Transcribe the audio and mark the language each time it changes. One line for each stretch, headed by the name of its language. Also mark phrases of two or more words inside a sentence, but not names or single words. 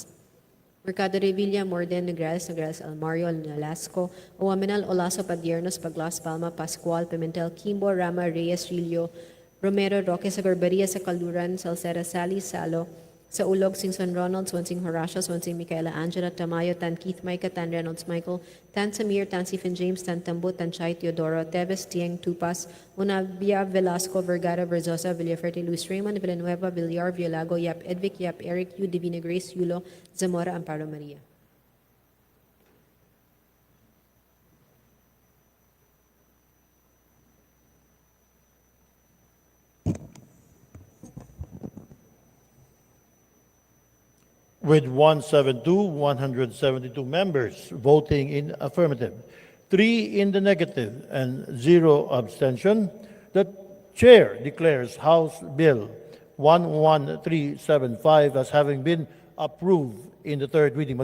English: Mercado Revilla, Morden, Nograles, Nograles, Almario, Nolasco, Oaminal, Olaso, Padiernos, Paglas, Palma, Pascual, Pimentel, Kimbo, Rama, Reyes, Rillo, Romero, Roque, sa Garbaria, sa Calduran, Salcera, Sally, Salo, sa Ulog, Singson Ronald, Swansing Horacio, Swansing Micaela Angela, Tamayo, Tan Keith Micah, Tan Reynolds Michael, Tan Samir, Tan Stephen James, Tan Tambo, Tan Chay, Teodoro, Teves, Tieng, Tupas, Unabia, Velasco, Vergara, Verzosa, Villaferte, Luis Raymond, Villanueva, Villar, Violago, Yap Edvic, Yap Eric, Yu, Divina Grace, Yulo, Zamora, Amparo Maria. With 172 members voting in affirmative, 3 in the negative, and 0 abstention, the chair declares House Bill 11375 as having been approved in the third reading.